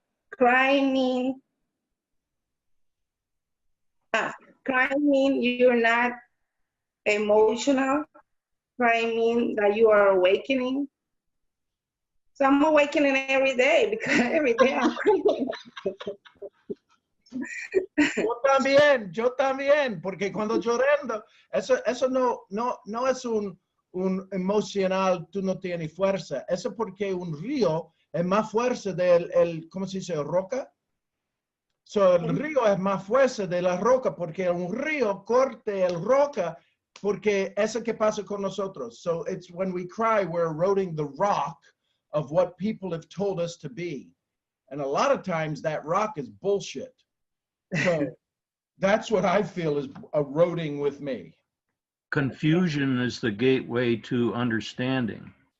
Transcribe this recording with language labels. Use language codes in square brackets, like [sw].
[en] Crying mean you're not emotional. Crying mean that you are awakening. So I'm awakening every day, because every day I'm crying. [es] Yo también, porque cuando llorando, eso no es un emocional, tú no tienes fuerza. Eso porque un río es más fuerte del ¿cómo se dice? Roca. [en] So, [es] el río es más fuerte de la roca, porque un río corte el roca, porque eso que pasa con nosotros. [en] So it's when we cry, we're eroding the rock of what people have told us to be. And a lot of times that rock is bullshit. So that's what I feel is eroding with me. Confusion is the gateway to understanding.